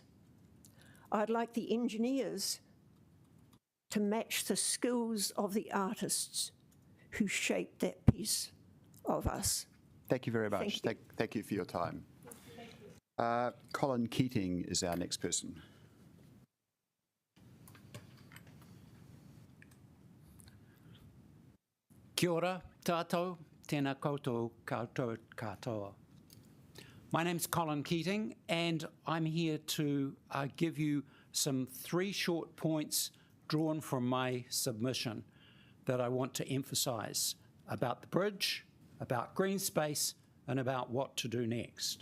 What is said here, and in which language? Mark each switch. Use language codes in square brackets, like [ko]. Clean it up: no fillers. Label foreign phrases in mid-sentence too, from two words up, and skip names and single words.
[en] I'd like the engineers to match the skills of the artists who shaped that piece of us. Thank you very much. Thank you for your time. Colin Keating is our next person. [mi] Kia ora, tātou, tēnā koutou katoa. [en] My name's Colin Keating, and I'm here to give you some 3 short points drawn from my submission that I want to emphasise about the bridge, about green space, and about what to do next.